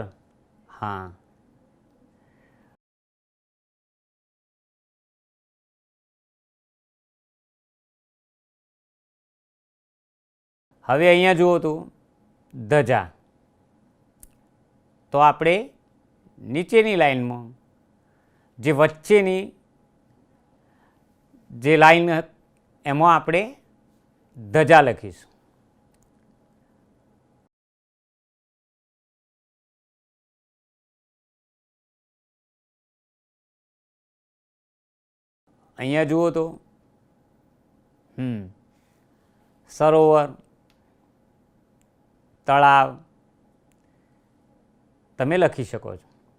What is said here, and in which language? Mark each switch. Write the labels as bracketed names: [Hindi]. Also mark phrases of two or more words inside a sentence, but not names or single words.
[Gujarati] હા, હવે અહીંયા જુઓ તો ધજા। તો આપણે નીચેની લાઇન માં જે વચ્ચેની જે લાઇન એમાં આપણે ધજા લખીશું। અહીંયા જુઓ તો સરોવર, તળાવ તમે લખી શકો છો।